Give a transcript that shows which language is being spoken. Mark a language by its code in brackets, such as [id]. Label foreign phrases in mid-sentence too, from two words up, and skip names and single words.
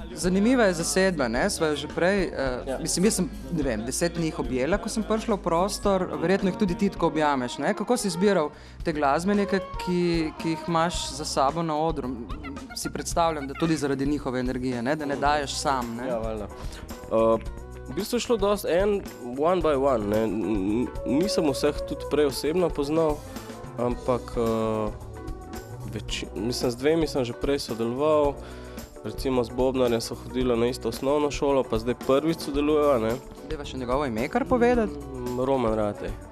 [sl] Zanimiva je zasedba, ne, sva jo že prej, mislim, jaz sem, ne vem, 10 dni jih objela, ko sem prišla v prostor, verjetno jih tudi ti tako objameš, ne, kako si izbiral te glasbenike, ki jih imaš za sabo na odru, si predstavljam, da tudi zaradi njihove energije, ne, da ne daješ sam, ne. Ja, valjda. V bistvu je šlo dosti [en] one by one, [sl] ne, nisem vseh tudi prej osebno poznal, ampak mislim, z 2 sem že prej sodeloval. Recimo z Bobnarjem so hodili na isto osnovno šolo, pa zdaj prvič sodelujejo, ne. Deva še njegovo ime kar povedati? Roman Ratej.